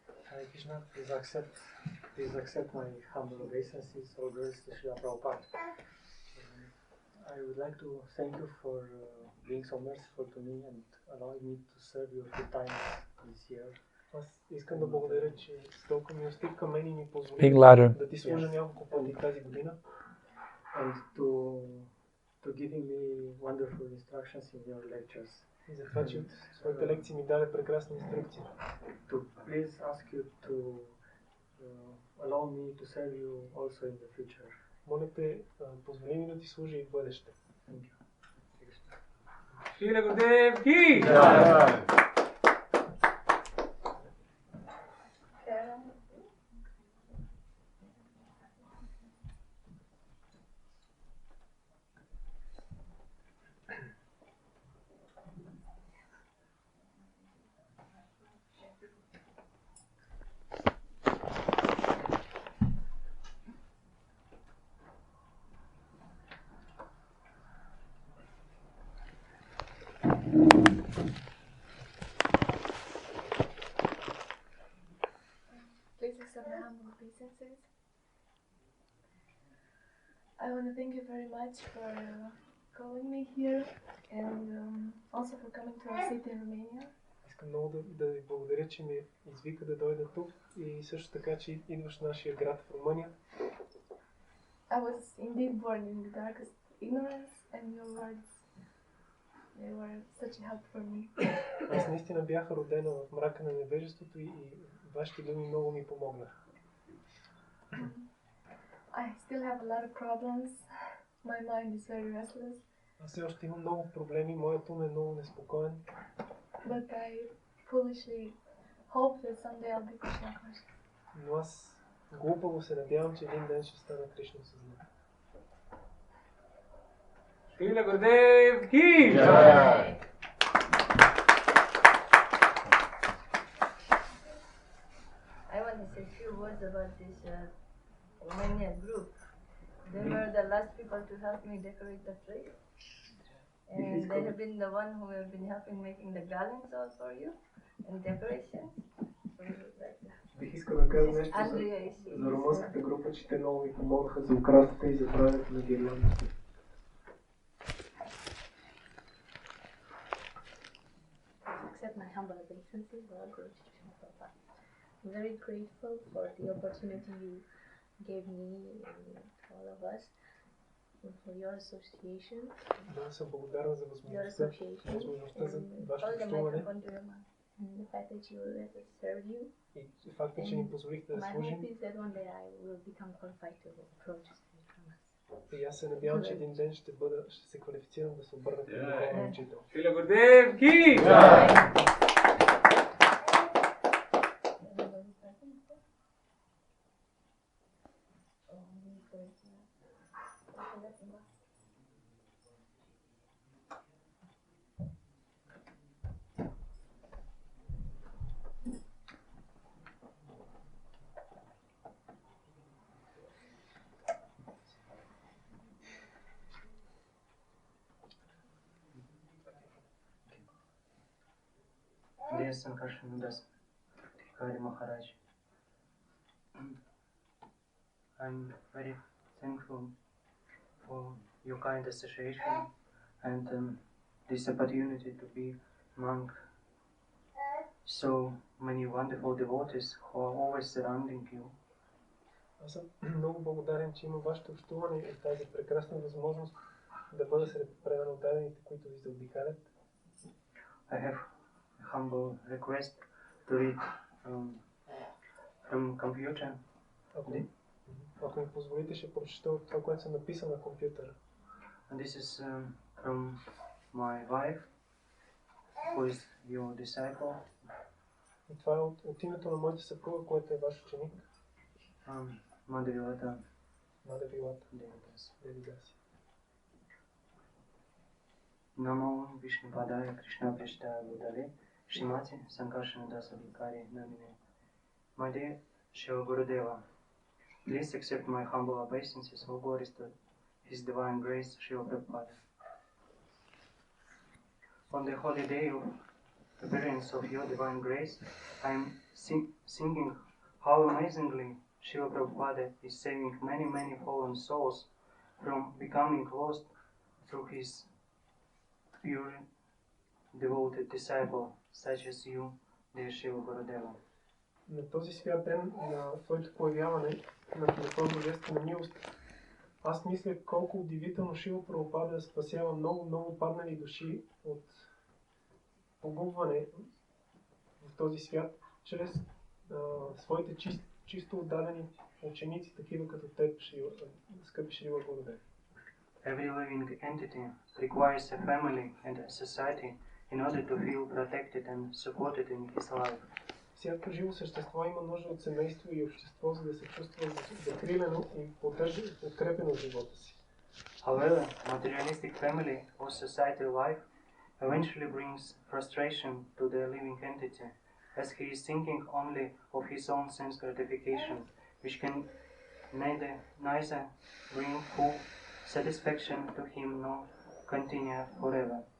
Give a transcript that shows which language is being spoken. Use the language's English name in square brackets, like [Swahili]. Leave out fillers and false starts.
[English] Hare Krishna, please accept my humble obeisances, all glories to Srila Prabhupada. I would like to thank you for being so merciful to me and allowing me to serve you a few times this year. [Bulgarian] Аз искам да благодаря, че с толкова милостив към мен и ми позволи да ти служа няколко пъти тази година. [English] And to giving me wonderful instructions in your lectures. [Bulgarian] И за това, че от своите лекции ми даде прекрасни инструкции. [English] To please ask you to allow me to serve you also in the future. [Bulgarian] Моля те, позволи ми да ти служа и в бъдеще. [English] Thank you. [Sanskrit] Шрила Гурудев ки! [English] Please accept my humble obeisances. I want to thank you very much for calling me here and also for coming to our city in Romania. [Bulgarian] Искам много да ви благодаря, че ме извика да дойда тук и също така, че идваш в нашия град в Румъния. [English] I was indeed born in the darkest ignorance and your words, they were such a help for me. [Bulgarian] Аз наистина бях родена в мрака на невежеството и вашите думи много ми помогнаха. [English] I still have a lot of problems. My mind is very restless. [Bulgarian] Аз все още имам много проблеми, моят ум е много неспокоен. [English] But I foolishly hope that someday I'll be Krishna conscious. [Bulgarian] Но аз глупаво се надявам, че един ден ще стана Кришна съзнание. [Sanskrit] Шрила Гурудев ки! [English] I want to say a few words about this Romanian group. They were the last people to help me decorate the place. And they have been the one who have been helping making the garlands all for you and decorations. [Bulgarian] Бих искал да кажа нещо за румънската група, че те много ми помогнаха за украсата и за правенето на гирляндите. [English] Accept my humble obeisances, Lord Guru Krishna Prabhupada. I'm very grateful for the opportunity you gave me and all of us, and for your association. [Bulgarian] Много съм благодарен за възможността за вашето общуване. [English] And the fact that you let us serve you. [Bulgarian] И факта, че ни позволихте да служим. [English] My hope is that one day I will become qualified to approach spiritual master. [Bulgarian] И аз се надявам, че един ден ще се квалифицирам да се обърна към духовен учител. [Sanskrit] Шрила Гурудев ки! [English] Dear Sankarshan Adhikari Maharaj, I'm very thankful for your kind association and this opportunity to be among so many wonderful devotees who are always surrounding you. [Bulgarian] Аз съм много благодарен, че има вашето общуване и тази прекрасна възможност да бъда сред преданодадените, които ви заобикалят. [English] I have a humble request to read from computer. [Bulgarian] Ако ми позволите, ще прочета от това, което съм написал на компютъра. [English] And this is from my wife, who is your disciple. [Bulgarian] И това е от името на моята съпруга, който е ваш ученик. Мадавилата. Мадавилата. Девидаси. [Sanskrit] Намо Вишнупадая Кришна Пришта Будали Шримати Санкаршан Das Адхикари Namine. [English] My dear Srila Gurudeva, please accept my humble obeisances, all glories to His Divine Grace, Srila Prabhupada. On the holy day of appearance of your Divine Grace, I am singing how amazingly Srila Prabhupada is saving many, many fallen souls from becoming lost through his pure, devoted disciple, such as you, dear Srila Gurudeva. [Bulgarian] На този свят ден на твоето появяване, на твоя божествена милост, аз мисля колко удивително Шрила Прабхупада спасява много, много паднали души от погубване в този свят, чрез своите чисто отдадени ученици, такива като теб, скъпи Шрила Гурудев. [English] Every living entity requires a family and a society in order to feel protected and supported in his life. [Bulgarian] Всяко живо същество има нужда от семейство и общество, за да се чувства закрилено и подкрепено в живота си. [English] However, materialistic family or society life eventually brings frustration to the living entity, as he is thinking only of his own sense gratification, which can neither bring full satisfaction to him nor continue forever.